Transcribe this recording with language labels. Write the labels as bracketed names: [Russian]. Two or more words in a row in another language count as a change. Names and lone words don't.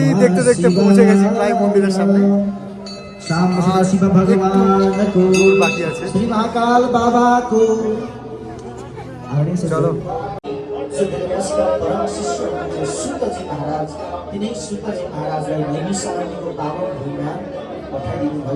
[Bangla] দেখতে দেখতে পৌঁছে গেছি প্রায় মন্দিরের সামনে। শিব ভগবান কো বাকি আছে, শ্রী মহাকাল বাবা কো। চলো। [Nepali] सुतजी महाराज तिनै सुतजी महाराजलाई नैमिषारण्यको पावन भूमिमा पठाइदिनु भयो।